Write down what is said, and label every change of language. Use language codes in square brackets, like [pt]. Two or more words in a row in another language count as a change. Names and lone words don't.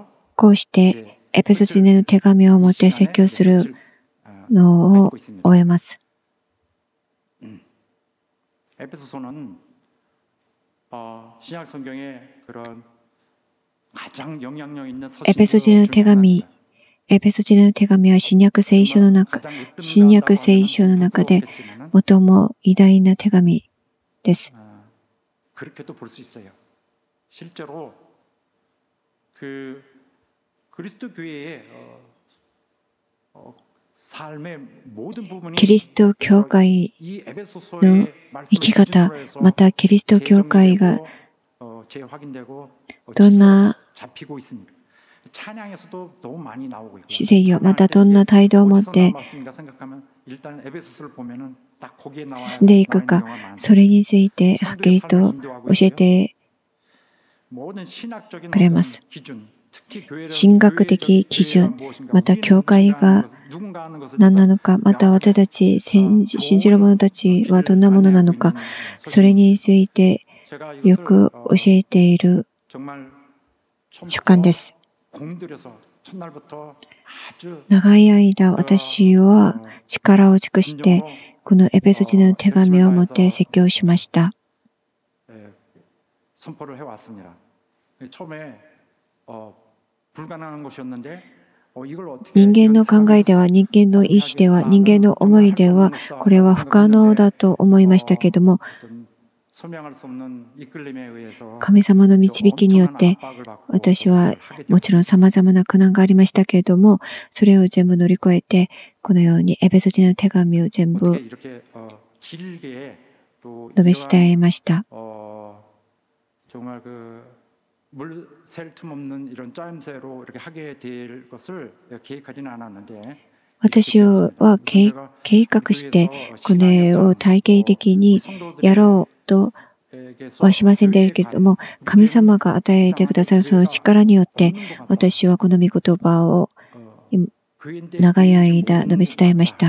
[ja] こうしてエペソ人への手紙を持って説教するのを終えます。 [ko] 에베소서는 신약 성경에 그런 가장 영향력 있는 [ja] エペソ人への手紙、エペソ人への手紙は新約聖書の中で最も偉大な手紙です。 [ko] 그렇게도 볼 수 있어요. 실제로 그 그리스도 교회의 삶의 모든 부분이 [ja] キリスト教会 [ko] 이 에베소서의 [ja] の生き方、またキリスト教会が [ko] 재확인되고 [ja] どんな [ko] 잡히고 있습니다. 찬양에서도 너무 많이 나오고 있고 [ja] 姿勢をまたどんな態度を持って [ko] 생각하면 일단 에베소서를 보면은 딱 거기에 나와 [ja] 進んでいくか、それについてはっきりと教えてくれます。神学的基準、また教会が何なのか、また私たち信じる者たちはどんなものなのか、それについてよく教えている書簡です。長い間私は力を尽くしてこのエペソ人への手紙を持って説教しました。 [ko] 선포를 해왔습니다. 처음에 불가능한 것이었는데 이걸 어떻게 [ja] 人間の考えでは、人間の意志では、人間の思いではこれは不可能だと思いましたけれども、 [ko] 설명할 수 없는 이끌림에 의해서 [ja] 神様の導きによって私はもちろん様々な苦難がありましたけれども、それを全部乗り越えてこのようにエペソ人への手紙を全部述べ伝えました。 [ko] 정말 물 셀 틈 없는 이런 짜임새로 이렇게 하게 될 것을 계획하지는 않았는데 [ja] 私は計画してこれを体系的にやろうとはしませんでいるけれども、神様が与えてくださるその力によって、私はこの御言葉を長い間述べ伝えました。